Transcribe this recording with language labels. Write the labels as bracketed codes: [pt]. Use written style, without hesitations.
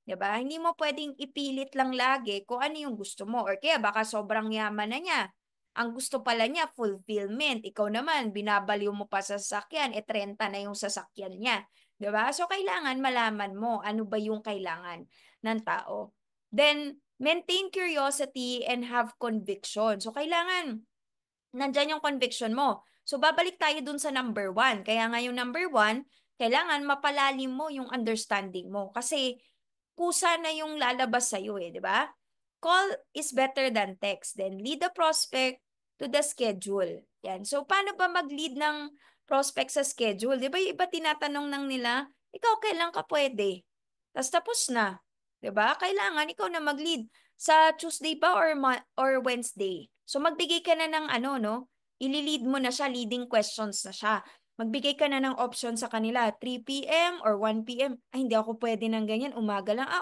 [tl] 'Di ba? Hindi mo pwedeng ipilit lang lagi kung ano yung gusto mo. Or kaya baka sobrang yaman na niya. Ang gusto pala niya, fulfillment. Ikaw naman, binabaliw mo pa sa sasakyan, 30 na yung sasakyan niya. 'Di ba? So, kailangan malaman mo ano ba yung kailangan ng tao. [en] Then, maintain curiosity and have conviction. [tl] So, kailangan nandyan yung conviction mo. So, babalik tayo dun sa number one. Kaya nga yung number one, kailangan mapalalim mo yung understanding mo. Kasi, kusa na yung lalabas sa'yo eh, di ba? [en] Call is better than text. Then, lead the prospect to the schedule. [tl] Yan. So, paano ba mag-lead ng prospect sa schedule? Di ba yung iba tinatanong nang nila, ikaw kailan ka pwede? Tapos na. Di ba? Kailangan ikaw na mag-lead. Sa Tuesday ba or Wednesday? So, magbigay ka na ng ano, no? Ililid mo na siya, leading questions na siya. Magbigay ka na ng option sa kanila, 3 p.m. or 1 p.m. Ay, hindi ako pwede ng ganyan, umaga lang.